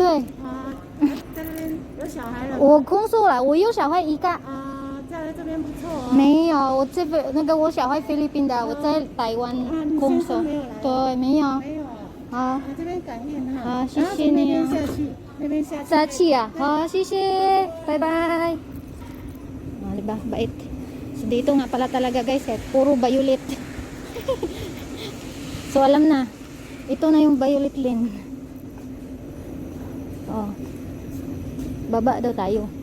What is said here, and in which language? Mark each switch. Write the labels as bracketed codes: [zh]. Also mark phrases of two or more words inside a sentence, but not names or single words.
[zh] 啊，在这边有小孩了。我工作了，我有小孩一个。啊，嫁来这边不错哦。没有，我这边那个我小孩菲律宾的，我在台湾工作。对，没有。没有。好。这边感应哈。好，谢谢你啊。那边下去。下去啊，好，谢谢， [en] bye bye. [tl] Diba, bait. So dito nga pala talaga guys, puro violet. So alam na, ito na yung [en] violet lane. [tl] Oh, baba daw tayo.